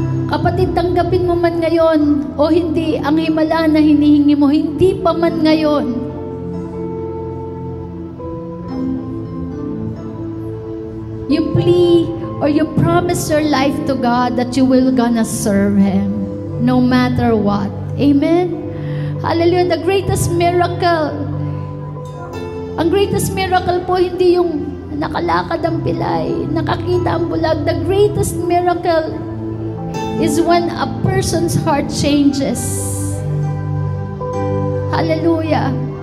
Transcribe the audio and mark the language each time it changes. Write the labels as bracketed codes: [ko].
[tl] Kapatid, tanggapin mo man ngayon o hindi ang himala na hinihingi mo, hindi pa man ngayon. [en] You plea or you promise your life to God that you will gonna serve Him no matter what. Amen? Hallelujah. The greatest miracle. [tl] Ang greatest miracle po hindi yung nakalakad ang pilay, nakakita ang bulag. [en] The greatest miracle is when a person's heart changes. Hallelujah.